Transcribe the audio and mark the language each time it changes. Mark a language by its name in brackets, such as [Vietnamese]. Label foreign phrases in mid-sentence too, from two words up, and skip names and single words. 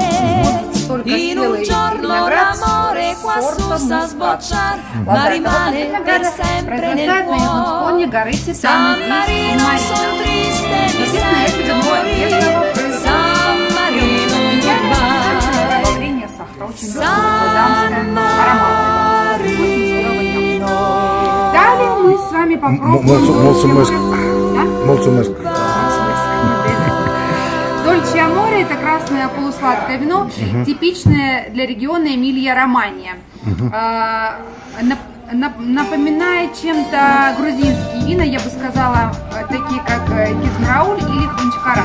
[Italian] In un giorno l'amore quassù sa sbocciar, ma rimane per sempre nel cuore. San Marino son triste, mi sento morire. San Marino goodbye. San Marino. [Russian] Далее мы с вами попробуем. Дольче Аморе — это красное полусладкое вино, типичное для региона Эмилия-Романья. Напоминает чем-то грузинские вина, я бы сказала, такие как Кизмрауль или Хунчкара.